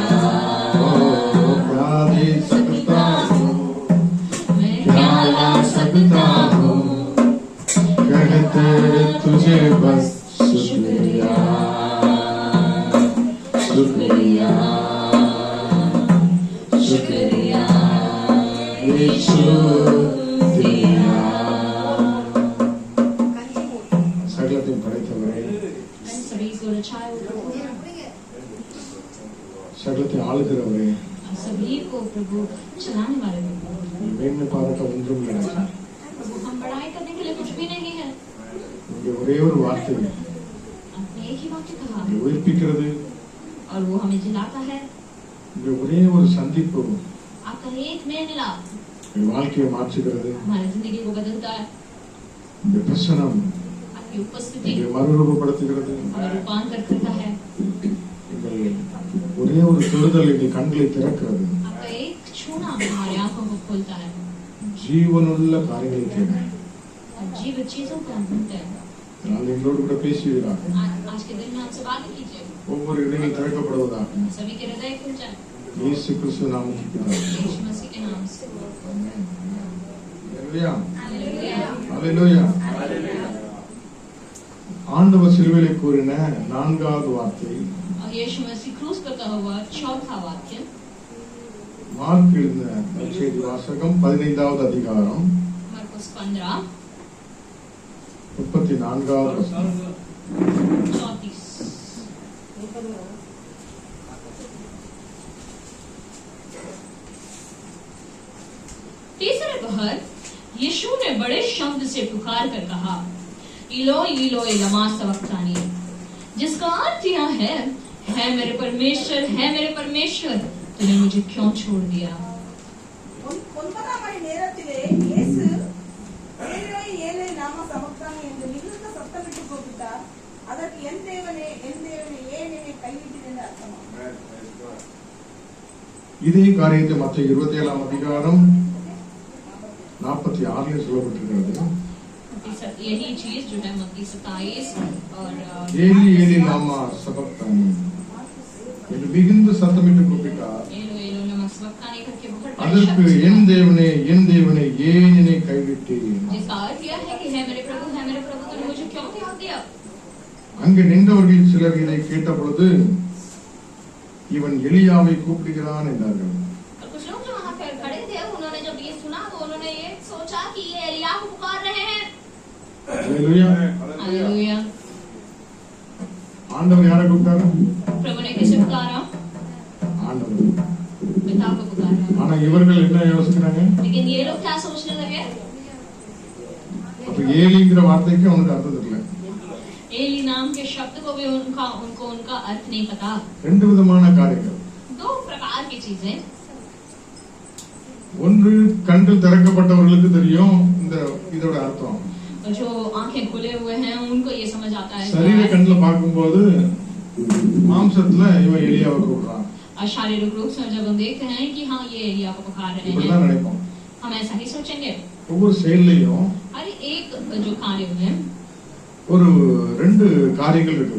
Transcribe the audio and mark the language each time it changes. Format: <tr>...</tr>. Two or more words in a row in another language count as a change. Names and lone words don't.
<hi>क्या दे सकता हूँ, क्या ला सकता हूँ, कहते तुझे बस शुक्रिया, शुक्रिया, शुक्रिया यीशु तेरा।</hi> <ta>சகலத்தையும் படைத்தவரே,</ta> <hi>सभी को रचाए हुए प्रभु,</hi> <ta>சகலத்தை ஆளுகிறவரே,</ta> <hi>सभी को प्रभु चलाने वाले प्रभु,</hi> <ta>மேன்மை பாராட்ட ஒன்றும் இல்லை ராஜா.</ta> <hi>प्रभु हम बड़ाई करने के लिए कुछ भी नहीं है।</hi> <ta>உங்களுடைய ஒரே ஒரு வார்த்தை</ta> <hi>आपने एक ही वाक्य कहा</hi> <ta>உங்களை உயிர்ப்பிக்கிறது,</ta> <hi>और वो हमें जिलाता है।</hi> <ta>உங்களுடைய ஒரே ஒரு சந்திப்பு</ta> <hi>आपका एक मेल मिलाप</hi> <ta>என் வாழ்க்கையை மாற்றுகிறது.</ta> <hi>हमारी जिंदगी को बदलता है।</hi> <ta>இந்த பிரசனம்</ta> <hi>आपकी उपस्थिति</hi> <ta>எங்களை மறுரூபப்படுத்துகிறது.</ta> <hi>हमें रूपांतर करता है।</hi> <ta>எங்கள் ஒரே ஒரு தொடுதல் எங்கள் கண்களை திறக்கிறது.</ta> <hi>आपका एक छूना हमारी आंखों को खोलता है</hi> <ta>ஜீவனுள்ள காரியங்களை தேட</ta> <hi>और जीवित चीजों को हम ढूंढते हैं।</hi> <ta>அதனால் எங்களோடு கூட பேசுவீராக.</ta> <hi>आज के दिन में आपसे बात कीजिए,</hi> <ta>ஒவ்வொரு இடையில் திறக்கப்படுவதாக</ta> <hi>सभी के हृदय खुल जाए</hi> <ta>இயேசு கிறிஸ்து நாமத்தில் பிதாவே.</ta> <hi>यीशु मसीह के नाम से।</hi> <ta>அல்லேலூயா.</ta> <hi>हालेलुया।</hi> <ta>அல்லேலூயா. ஆண்டவர் சிலுவையிலே கூறின நான்காவது வார்த்தை</ta> <hi>और यीशु मसीह क्रूस पर कहा हुआ चौथा वाक्य</hi> <ta>மார்க் எழுதின நற்செய்தி வாசகம் 15வது அதிகாரம்</ta> <hi>मरकुस 15</hi> <ta>34வது வசனம்.</ta> <hi>34। तीसरे पहर यीशु ने बड़े शब्द से पुकार कर कहा,</hi> <arc>इलो इलो लमा सबक्तानी,</arc> <hi>जिसका अर्थ यह है मेरे परमेश्वर, है मेरे परमेश्वर, तूने मुझे क्यों छोड़ दिया।</hi> <ta>9ஆம் மணி நேரத்திலே இயேசு</ta> <arc>ஏலேய் ஏலேய் லாமா சபக்தானி</arc> <ta>என்று மிகுந்த சத்தமிட்டு கூப்பிட்டார். அதற்கு என் தேவனே ஏன் என்னை கைவிட்டீர் என்று அர்த்தமா. இதே காரியத்தை மற்ற 27ஆம் அதிகாரம் 46 சொல்லப்பட்டிருக்கிறது.</ta> <hi>यही चीज जो है मत्ती 27 और</hi> <arc>ஏலி ஏலி லாமா சபக்தானி</arc> <ta>என்று மிகுந்த சத்தமிட்டு கூப்பிட்டார்.</ta> <arc>एलो एलो लमा सबक्तानी</arc> <hi>करके बहुत बड़े</hi> <ta>அதற்கு</ta> <hi>शब्द से</hi> <ta>என் தேவனே ஏன் என்னை கைவிட்டீர்.</ta> <hi>जिसका अर्थ यह है कि है मेरे प्रभु तूने मुझे क्यों त्याग दिया।</hi> <ta>அங்கு நின்றவர்கள் சிலர் இதை கேட்ட பொழுது இவன் எலியாவை கூப்பிடுகிறான் என்றார்கள்.</ta> <hi>और कुछ लोग जो वहाँ पे खड़े थे उन्होंने जब ये सुना तो उन्होंने ये सोचा कि ये एलिया को पुकार रहे हैं।</hi> <ta>அல்லேலூயா.</ta> <hi>हालेलुया।</hi> <ta>ஆண்டவர் யாரை கூப்பிட்டாரு?</ta> <hi>प्रभु ने किसे पुकारा?</hi> <ta>ஆண்டவர்.</ta> <hi>पिता को पुकारा।</hi> <ta>ஆனா இவர்கள் என்ன யோசிக்கிறாங்க?</ta> <hi>लेकिन ये लोग क्या सोचने लगे?</hi> <ta>அப்ப ஏலிங்கிற வார்த்தைக்கு அவனுக்கு அர்த்தம் தெரியல.</ta> <hi>एली नाम के शब्द को भी उनका अर्थ नहीं पता।</hi> <ta>ரெண்டு விதமான காரியங்கள்.</ta> <hi>दो प्रकार की चीजें।</hi> <ta>ஒன்று கண்கள் திறக்கப்பட்டவர்களுக்கு தெரியும் இதோட அர்த்தம்.</ta> <hi>और जो आंखें खुले हुए हैं उनको ये समझ आता है।</hi> <ta>சரீர கண்ணுல பார்க்கும்போது மாம்சத்துல இவன் எலியாவை கூப்பிடுறான்.</ta> <hi>और शारीरिक रूप से जब हम देखते हैं कि हाँ ये एलिया को पुकार रहे</hi> <ta>இப்படிதான்</ta> <hi>हैं,</hi> <ta>நினைப்போம்.</ta> <hi>हम ऐसा ही सोचेंगे।</hi> <ta>ஒவ்வொரு செயல்லையும்</ta> <hi>हर एक जो कार्य में</hi> <ta>ஒரு ரெண்டு காரியங்கள் இருக்கு.</ta>